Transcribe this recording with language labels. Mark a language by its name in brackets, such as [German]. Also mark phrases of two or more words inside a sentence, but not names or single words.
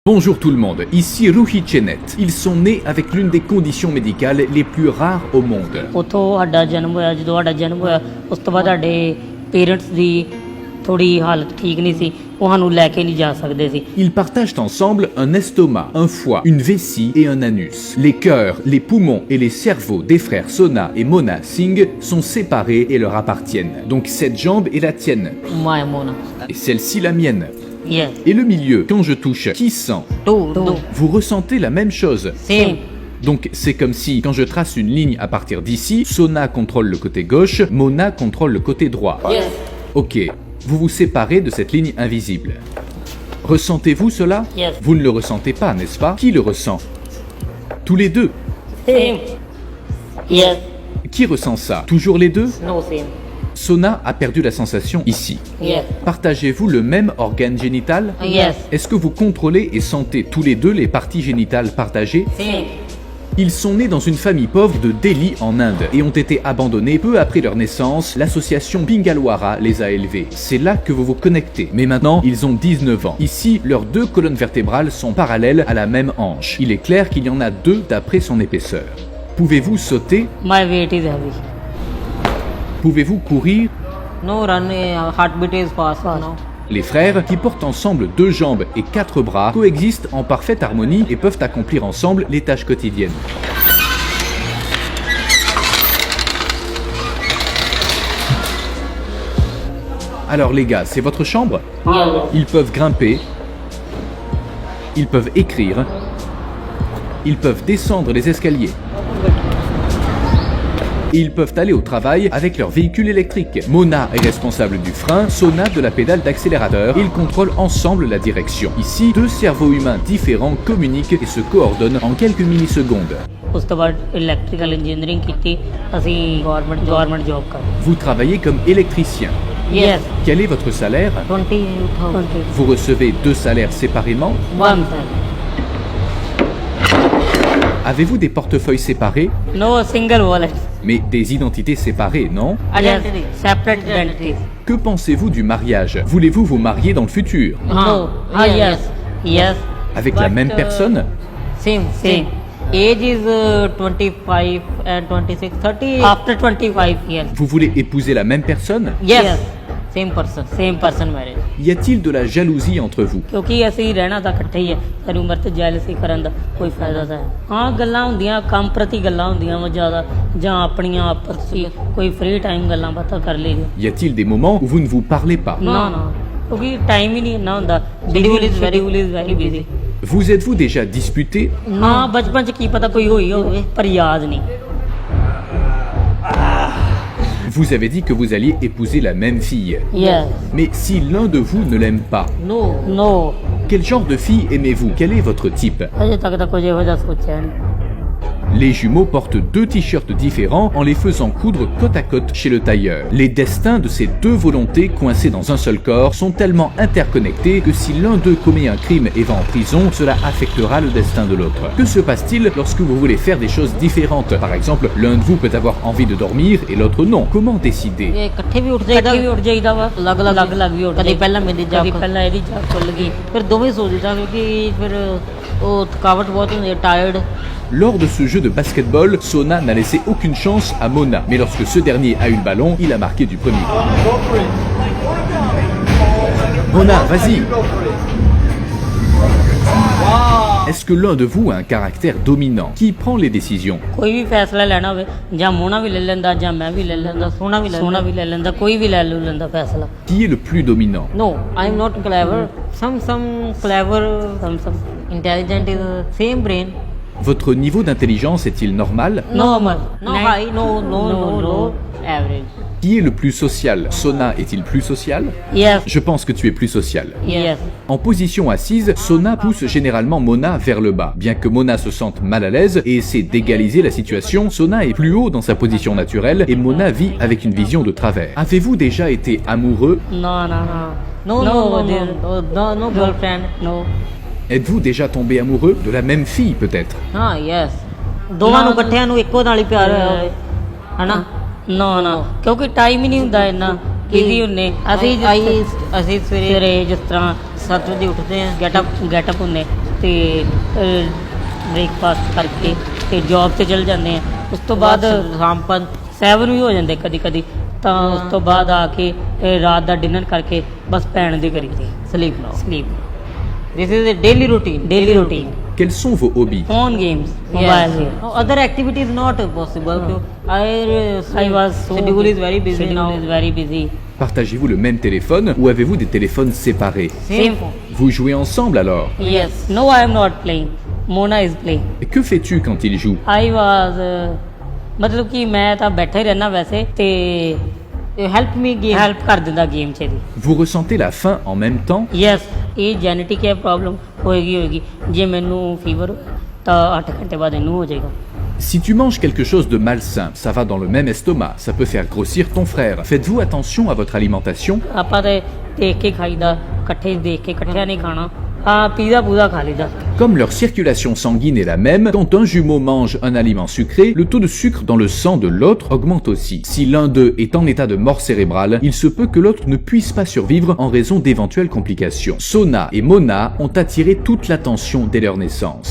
[French] Bonjour tout le monde, ici Ruhi Chenet. Ils sont nés avec l'une des conditions médicales les plus rares au monde. [Punjabi] ਉੱਥੋਂ ਸਾਡਾ ਜਨਮ ਹੋਇਆ। ਜਦੋਂ ਸਾਡਾ ਜਨਮ ਹੋਇਆ ਉਸ ਤੋਂ ਬਾਅਦ ਸਾਡੇ ਪੇਰੈਂਟਸ ਦੀ ਥੋੜੀ ਹਾਲਤ ਠੀਕ ਨਹੀਂ ਸੀ, ਉਹ ਸਾਨੂੰ ਲੈ ਕੇ ਨਹੀਂ ਜਾ ਸਕਦੇ ਸੀ। [French] Ils partagent ensemble un estomac, un foie, une vessie et un anus. Les cœurs, les poumons et les cerveaux des frères Sona et Mona Singh sont séparés et leur appartiennent. Donc cette jambe est la tienne [Punjabi] ਮਾਇਆ ਮੋਨਾ [French] et celle-ci la mienne. [English] ਯੈਸ [French] Et le milieu, quand je touche, qui sent? [English] ਟੂ [French] Vous ressentez la même chose. [English] ਸੇਮ [French] Donc c'est comme si, quand je trace une ligne à partir d'ici, Sona contrôle le côté gauche, Mona contrôle le côté droit. [English] ਯੈਸ [French] Ok, vous vous séparez de cette ligne invisible. Ressentez-vous cela? [English] Yes. [French] Vous ne le ressentez pas, n'est-ce pas? Qui le ressent? Tous les deux. [English] same yes [French] Qui ressent ça? Toujours les deux? [English] no same [French] Sona a perdu la sensation ici. [English] ਯੈਸ [French] Partagez-vous le même organe génital? [English] ਯੈਸ [French] Est-ce que vous contrôlez et sentez tous les deux les parties génitales partagées? [English] ਸੇਮ [French] Ils sont nés dans une famille pauvre de Delhi en Inde et ont été abandonnés peu après leur naissance. L'association Bingalwara les a élevés. C'est là que vous vous connectez. Mais maintenant, ils ont 19 ans. Ici, leurs deux colonnes vertébrales sont parallèles à la même hanche. Il est clair qu'il y en a deux d'après son épaisseur. Pouvez-vous sauter? [English] my weight is heavy [French] Pouvez-vous courir? [English] no run heart beat is fast no [French] Les frères, qui portent ensemble 2 jambes et 4 bras, coexistent en parfaite harmonie et peuvent accomplir ensemble les tâches quotidiennes. Alors les gars, c'est votre chambre? Ils peuvent grimper, ils peuvent écrire, ils peuvent descendre les escaliers. Et ils peuvent aller au travail avec leur véhicule électrique. Mona est responsable du frein, Sona de la pédale d'accélérateur. Ils contrôlent ensemble la direction. Ici, 2 cerveaux humains différents communiquent et se coordonnent en quelques millisecondes. [Punjabi] ਉਸ ਤੋਂ ਬਾਅਦ [English] electrical engineering [Punjabi] ਕੀਤੀ ਅਸੀਂ [English] government job [Punjabi] ਕਰ [French] Vous travaillez comme électricien. [English] ਯੈਸ [French] Quel est votre salaire? 20,000 Vous recevez 2 salaires séparément? [English] ਵਨ [French] Avez-vous des portefeuilles séparés? [English] no single wallet [French] Mais des identités séparées, non? [English] identity separate identity [French] Que pensez-vous du mariage? Voulez-vous vous marier dans le futur? [English] ਹਾਂ yes yes [French] Avec la même personne? [English] same age is 25 and 26 30 after 25 years [French] Vous voulez épouser la même personne? [English] yes same person marriage [French] Y a-t-il de la jalousie entre vous? [Punjabi] ਕਿਉਂਕਿ ਅਸੀਂ ਰਹਿਣਾ ਤਾਂ ਇਕੱਠੇ ਹੀ ਹੈ, ਸਾਰੀ ਉਮਰ ਤੇ ਜੈਲਸੀ ਕਰਨ ਦਾ ਕੋਈ ਫਾਇਦਾ ਤਾਂ ਹੈ। ਹਾਂ ਗੱਲਾਂ ਹੁੰਦੀਆਂ ਕੰਮ ਪ੍ਰਤੀ ਗੱਲਾਂ ਹੁੰਦੀਆਂ ਵਾ ਜ਼ਿਆਦਾ, ਜਾਂ ਆਪਣੀਆਂ ਆਪਸ 'ਚ ਕੋਈ [English] free time [Punjabi] ਗੱਲਾਂ ਬਾਤਾਂ ਕਰ ਲਈਆਂ। [French] Y a-t-il des moments où vous ne vous parlez pas? [Punjabi] ਨਾ ਕਿਉਂਕਿ ਟਾਈਮ ਹੀ ਨਹੀਂ ਇੰਨਾ ਹੁੰਦਾ, [English] schedule is very busy. [French] Vous êtes-vous déjà disputé? [Punjabi] ਨਾ ਬਚਪਨ 'ਚ ਕੀ ਪਤਾ ਕੋਈ ਹੋਈ ਹੋਵੇ ਪਰ ਯਾਦ ਨਹੀਂ। [French] Vous avez dit que vous alliez épouser la même fille. [English] yes [French] Mais si l'un de vous ne l'aime pas, [English] no [French] quel genre de fille aimez-vous? Quel est votre type? [Punjabi] ਅਜੇ ਤੱਕ ਤਾਂ ਕੁਝ ਇਹੋ ਜਿਹਾ ਸੋਚਿਆ ਨਹੀਂ। [French] Les jumeaux portent 2 t-shirts différents en les faisant coudre côte à côte chez le tailleur. Les destins de ces 2 volontés coincées dans un seul corps sont tellement interconnectés que si l'un d'eux commet un crime et va en prison, cela affectera le destin de l'autre. Que se passe-t-il lorsque vous voulez faire des choses différentes? Par exemple, l'un de vous peut avoir envie de dormir et l'autre non. Comment décider? [Punjabi] ਇਹ ਇਕੱਠੇ ਵੀ ਉੱਠ ਜਾਈਦਾ ਵਾ, ਅਲੱਗ ਵੀ ਉੱਠ ਕਦੇ ਪਹਿਲਾਂ ਮੇਰੀ ਜਾਗ ਪਹਿਲਾਂ ਇਹਦੀ ਜਾਗ ਖੁੱਲ ਗਈ, ਫਿਰ ਦੋਵੇਂ ਸੋ ਜਾਈਦਾ ਕਿਉਂਕਿ ਫਿਰ ਉਹ ਥਕਾਵਟ ਬਹੁਤ ਹੁੰਦੀ ਹੈ, ਟਾਇਰਡ। [French] Lors de ce jeu de basketball, Sona n'a laissé aucune chance à Mona. Mais lorsque ce dernier a eu le ballon, il a marqué du premier. Mona, vas-y! Est-ce que l'un de vous a un caractère dominant? Qui prend les décisions? [Punjabi] ਕੋਈ ਵੀ ਫੈਸਲਾ ਲੈਣਾ ਹੋਵੇ ਜਾਂ ਮੋਨਾ ਵੀ ਲੈ ਲੈਂਦਾ ਜਾਂ ਮੈਂ ਵੀ ਲੈ ਲੈਂਦਾ, ਸੋਨਾ ਵੀ ਲੈ ਲੈਂਦਾ, ਕੋਈ ਵੀ ਲੈ ਲੈਂਦਾ ਫੈਸਲਾ। [French] Qui est le plus dominant? [English] No, I am not clever. Some clever, some intelligent is same brain. [French] Votre niveau d'intelligence est-il normal? [English] Normal. No high, no low, average. [French] Qui est le plus social? Sona est-il plus social? [English] Yes. [French] Je pense que tu es plus social. [English] Yes. [French] En position assise, Sona pousse généralement Mona vers le bas. Bien que Mona se sente mal à l'aise et essaie d'égaliser la situation, Sona est plus haut dans sa position naturelle et Mona vit avec une vision de travers. Avez-vous déjà été amoureux? [English] No, girlfriend, no. [French] Êtes-vous déjà tombé amoureux de la même fille peut-être? [Punjabi] ਹਾਂ ਯੈਸ ਦੋਵਾਂ ਨੂੰ ਇਕੱਠਿਆਂ ਨੂੰ ਇੱਕੋ ਨਾਲ ਹੀ ਪਿਆਰ ਹੋਇਆ ਹੋਵੇ ਹਨਾ। ਨਾ ਕਿਉਂਕਿ ਟਾਈਮ ਹੀ ਨਹੀਂ ਹੁੰਦਾ ਇੰਨਾ, ਬਿਜ਼ੀ ਹੁੰਨੇ ਅਸੀਂ ਸਵੇਰੇ ਜਿਸ ਤਰ੍ਹਾਂ 7 ਵਜੇ ਉੱਠਦੇ ਆ, [English] get up [Punjabi] ਹੁੰਨੇ ਤੇ ਬ੍ਰੇਕਫਾਸਟ ਕਰਕੇ ਤੇ ਜੌਬ ਤੇ ਚਲ ਜਾਂਦੇ ਆ। ਉਸ ਤੋਂ ਬਾਅਦ ਸ਼ਾਮ 7 ਵੀ ਹੋ ਜਾਂਦੇ ਕਦੀ ਕਦੀ, ਤਾਂ ਉਸ ਤੋਂ ਬਾਅਦ ਆ ਕੇ ਰਾਤ ਦਾ ਡਿਨਰ ਕਰਕੇ ਬਸ ਪੈਣ ਦੀ ਕਰੀ ਸਲੀਪ। [English] This is a daily routine. [French] Quels sont vos hobbies? [English] Phone games, Yes. mobile. No, other activities not possible. No. I was so schedule is very busy schedule now. is very busy. [French] Partagez-vous le même téléphone ou avez-vous des téléphones séparés? [English] Same phone. [French] Vous jouez ensemble alors? [English] Yes. No, I am not playing. Mona is playing. [French] Et que fais-tu quand il joue? [English] I was [Punjabi] ਮਤਲਬ ਕਿ ਮੈਂ ਤਾਂ ਬੈਠਾ ਹੀ ਰਹਿਣਾ ਵੈਸੇ ਤੇ [English] Help me game. [Punjabi] ਹੈਲਪ ਕਰ ਦਿੰਦਾ ਗੇਮ 'ਚ ਦੀ। [French] Vous ressentez la faim en même temps? [Punjabi] ਯੈਸ, ਇਹ ਜੈਨੇਟਿਕ ਹੈ ਪ੍ਰੋਬਲਮ ਹੋਏਗੀ। ਜੇ ਮੈਨੂੰ ਫੀਵਰ ਤਾਂ 8 ਘੰਟੇ ਬਾਅਦ ਇਹਨੂੰ ਹੋ ਜਾਏਗਾ। [French] Si tu manges quelque chose de malsain, ça va dans le même estomac, ça peut faire grossir ton frère. Faites-vous attention à votre alimentation? [Punjabi] ਆਪਾਂ ਤੇ ਦੇਖ ਕੇ ਖਾਈਦਾ, ਇਕੱਠੇ ਦੇਖ ਕੇ ਇਕੱਠਿਆਂ ਨਹੀਂ ਖਾਣਾ। ਹਾਂ, ਪੀਜ਼ਾ ਪੂਜ਼ਾ ਖਾ ਲਈਦਾ। [French] Comme leur circulation sanguine est la même, quand un jumeau mange un aliment sucré, le taux de sucre dans le sang de l'autre augmente aussi. Si l'un d'eux est en état de mort cérébrale, il se peut que l'autre ne puisse pas survivre en raison d'éventuelles complications. Sona et Mona ont attiré toute l'attention dès leur naissance.